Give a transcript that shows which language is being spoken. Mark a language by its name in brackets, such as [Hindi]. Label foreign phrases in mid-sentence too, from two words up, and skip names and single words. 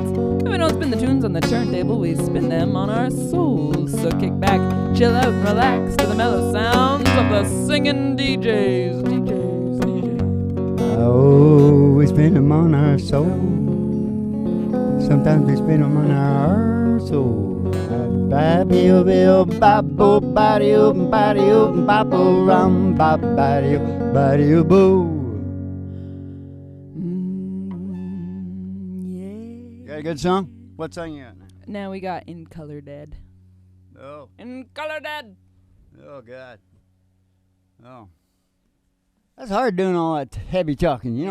[English] And we don't spin the tunes on the turntable, we spin them on our souls. So kick back, chill out, and relax to the mellow sounds of the singing DJs. Oh, we spin them on our soul. Sometimes we spin them on our soul. Ba-bio, bill, ba-bo, ba-dio, ba-dio, ba-bo, rum, ba-ba-dio, ba-dio, boo. Yeah. Got a good song? What song you got now? Now we got In Color Dead. Oh. In Color Dead. Oh, God. Oh. That's hard doing all that heavy talking, you know.